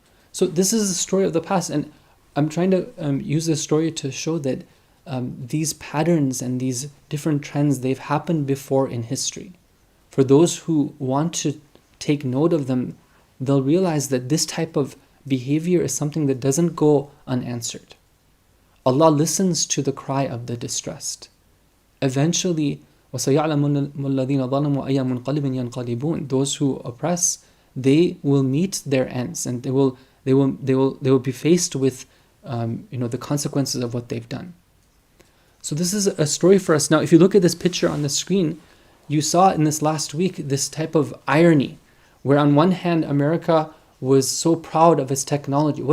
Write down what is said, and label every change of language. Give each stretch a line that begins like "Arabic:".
English: So this is the story of the past, and I'm trying to use this story to show that these patterns and these different trends, they've happened before in history. For those who want to take note of them, they'll realize that this type of behavior is something that doesn't go unanswered. Allah listens to the cry of the distressed. Eventually,
Arabic: وَسَيَعْلَمُ الَّذِينَ ظَلَمُوا أَيَّ مُنْقَلِبٍ يَنْقَلِبُونَ.
English: Those who oppress, they will meet their ends, and they will be faced with the consequences of what they've done. So this is a story for us. Now, if you look at this picture on the screen, you saw in this last week this type of irony, where on one hand, America was so proud of its technology.